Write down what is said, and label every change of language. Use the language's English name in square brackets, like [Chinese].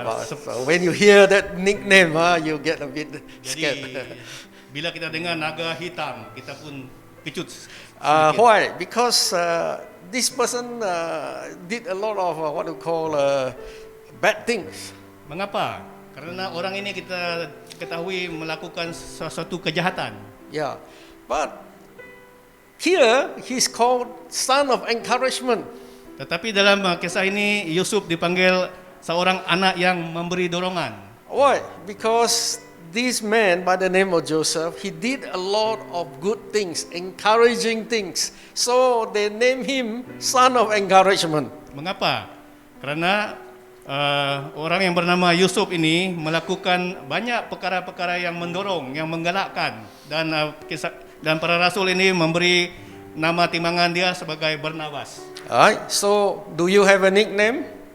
[English] So when you hear that nickname, you get a bit scared. [Malay] Jadi bila kita dengar naga hitam, kita pun kecut. [English] Why? Because this person did a lot of what we call bad things. [Malay] Mengapa? Karena orang ini kita ketahui melakukan sesuatu kejahatan. [English] Yeah, but here he's called son of encouragement. [Malay] Tetapi dalam kisah ini Yusuf dipanggil seorang anak yang memberi dorongan. [English] Why? Because this man by the name of Joseph, he did a lot of good things, encouraging things. So they name him son of encouragement. [Malay] Mengapa? Karena orang yang bernama Yusuf ini melakukan banyak perkara-perkara yang mendorong, yang menggalakkan, dan para rasul ini memberi nama timangan dia sebagai Barnabas. [English] Alright. So do you have a nickname?